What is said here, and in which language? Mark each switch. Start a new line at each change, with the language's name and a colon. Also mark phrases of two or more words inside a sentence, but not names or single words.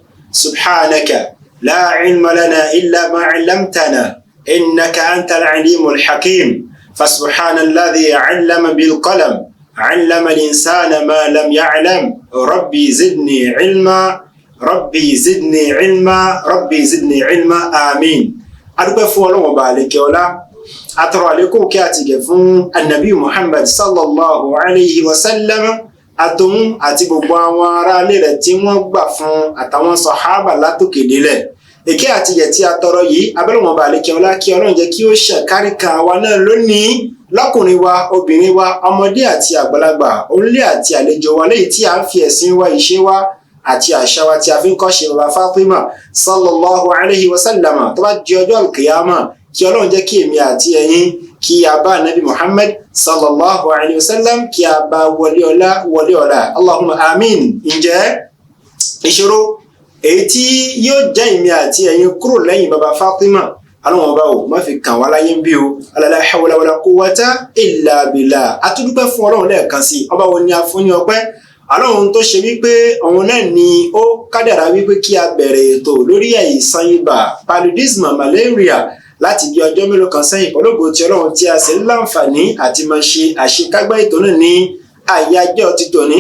Arabic: سبحانك لا علم لنا إلا ما علمتنا إنك أنت العليم الحكيم. فسبحان الذي علم بالقلم علم الإنسان ما لم يعلم. ربي زدني علما ربي زدني علما ربي زدني علما آمين.
Yoruba: adúpẹ́ fún Ọlọ́run Ọba àlékè ọlá, atọrọ àlékún kí a ti gẹ̀ fún Ànábì Muhammad
Arabic: صلى الله عليه وسلم,
Yoruba: àtòun àti gbogbo àwọn ará ilé rẹ̀ tí wọ́n gbà fún àtàwọn sàhábà látòkè délẹ̀. Èké àti gẹ̀ tí a tọrọ yìí abẹ́ Ọlọ́run Ọba àlékè ọlá kí Ọlọ́run jẹ́ kí ó ṣàkáríkà wa náà lónìí, lọ́kùnrin wa, obìnrin wa, ọmọdé àti àgbàlagbà, onílé àti àlejò wa, léyìí tí a ń fi ẹ̀sìn wa, ìṣe wa àti àṣà wa tí a fi ń kọ́ṣe bàbá Fatima
Arabic: صلى الله عليه وسلم
Yoruba: tó bá di ọjọ́ alkiyama. Kí Ọlọ́run jẹ́ kí èmi àti ẹ̀yin kí a bá Nabi Muhammad
Arabic: صلى الله عليه وسلم
Yoruba: kí a bá wọlé ọlá
Arabic: اللهم آمين.
Yoruba: Ǹjẹ́ ìṣòro èyí tí yóò jẹ́ èmi àti ẹ̀yin kúrò lẹ́yìn bàbá Fatima, Ọlọ́run Ọba ò má fi kàn wá láyé ń bí o.
Arabic: لا حول ولا قوة إلا بالله.
Yoruba: A tún dúpẹ́ fún Ọlọ́run lẹ́ẹ̀kan sí. Ọba wo ni a fún ní ọpẹ́? Ọlọ́run tó ṣe wípé òun náà ni ó kádàrá wípé kí a bẹ̀rẹ̀ ètò lórí àìsàn ibà paludism malaria láti bí ọjọ́ mélòó kan sẹ́yìn. Ológo ti Ọlọ́run tí a sì ń láǹfààní àti máa ṣe àṣekágbá ètò náà ní àyájọ́ ti tòní.